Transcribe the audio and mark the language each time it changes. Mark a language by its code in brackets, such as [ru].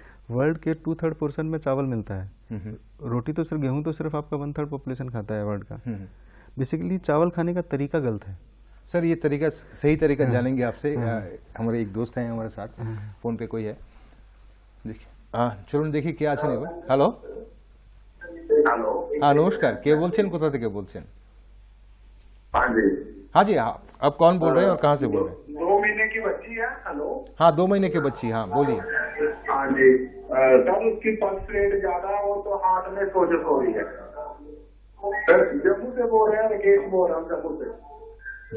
[hi] World के 2/3 portion में चावल मिलता है। रोटी तो सिर्फ, गेहूं तो सिर्फ आपका 1/3 पॉपुलेशन खाता है वर्ल्ड का। बेसिकली चावल खाने का तरीका गलत है। सर ये तरीका, सही तरीका जानेंगे आपसे। हमारे एक दोस्त हैं हमारे साथ, फोन पे कोई है, देखिए। [bn] চলুন দেখি কে আছেন এবার। Hello [en] Hello. [hi] हाँ नमस्कार, [bn] কে বলছেন, কোথা থেকে বলছেন? [hi] हाँ जी। हाँ जी, आप कौन बोल रहे हैं और कहाँ से बोल रहे हैं? 2 महीने की बच्ची है। हेलो। हाँ 2 महीने की बच्ची, हाँ बोलिए। हाँ जी सर, उसकी पल्स रेट ज्यादा है, वो तो हार्ट में सोजश हो रही है। सर जम्मू से बोल रहे हैं, राकेश बोल रहा हूँ जम्मू से।